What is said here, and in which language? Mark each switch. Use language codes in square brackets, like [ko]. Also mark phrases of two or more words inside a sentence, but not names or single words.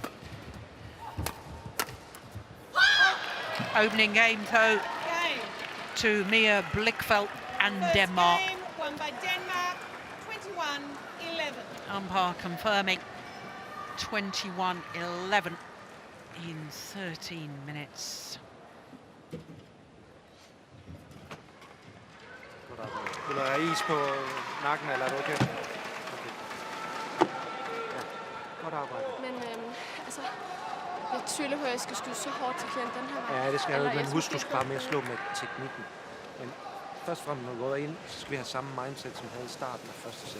[en] Opening game, though, to Mia BLICHFELDT and First Denmark. game won by Denmark, 21-11. Umpire confirming 21-11 in 13 minutes. [da] Vil du have is på nakken, eller er du okay? Okay. Ja. Godt arbejde. Men altså, jeg tvivler på, at jeg skal skyde så hårdt til klienten den her vej. Ja, det skal jeg jo, men husk, du skal bare med at slå med teknikken. Men først og fremmest, når vi går ind, så skal vi have samme mindset, som vi havde i starten af første sæt.